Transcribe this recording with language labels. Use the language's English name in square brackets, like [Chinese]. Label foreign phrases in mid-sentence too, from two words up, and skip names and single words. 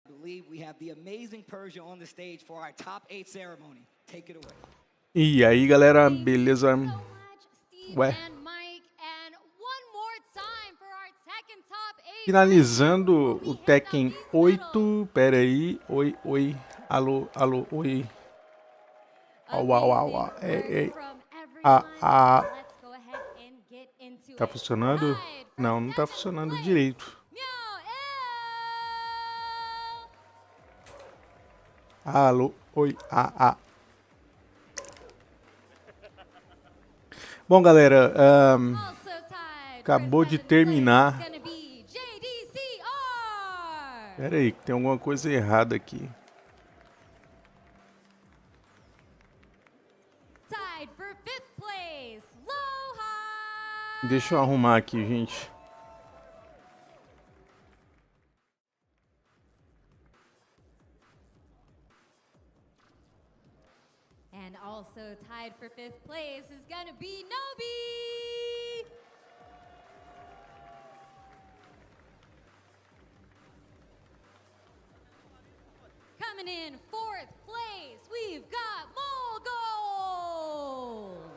[English] believe we have the amazing Persia on the stage for our top 8 ceremony. Take it away. [Portuguese] E aí, galera, beleza? Ué. Finalizando o Tekken 8. Pera aí. Oi, oi. Alô, alô, oi. Au, au, au, au. Ei. Tá funcionando? Não, não tá funcionando direito. Alô, oi, Bom, galera, acabou de terminar. Pera aí, que tem alguma coisa errada aqui. Deixa eu arrumar aqui, gente. [English] And also tied for 5th place is gonna be Nobi. Coming in 4th place, we've got Mogul.